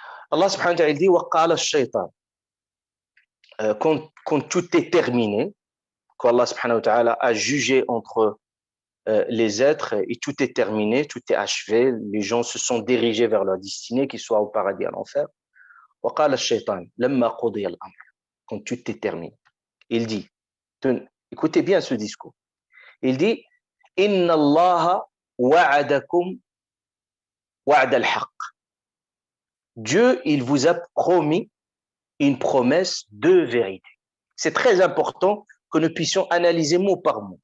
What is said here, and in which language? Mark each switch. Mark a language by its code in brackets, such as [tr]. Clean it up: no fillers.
[fr] Allah subhanahu wa ta'ala dit [ar] وَقَالَ الشَّيْطَانِ [fr] quand tout est terminé, quand Allah subhanahu wa ta'ala a jugé entre les êtres et tout est terminé, tout est achevé, les gens se sont dirigés vers leur destinée, qu'ils soient au paradis ou à l'enfer. [ar] وَقَالَ الشَّيْطَانِ لَمَّا قُضِيَ الْأَمْرِ [fr] quand tout est terminé. Il dit, écoutez bien ce discours, il dit [ar] إِنَّ اللَّهَ وَعَدَكُمْ وَعْدَ الْحَقِّ [fr] Dieu, il vous a promis une promesse de vérité. C'est très important que nous puissions analyser mot par mot.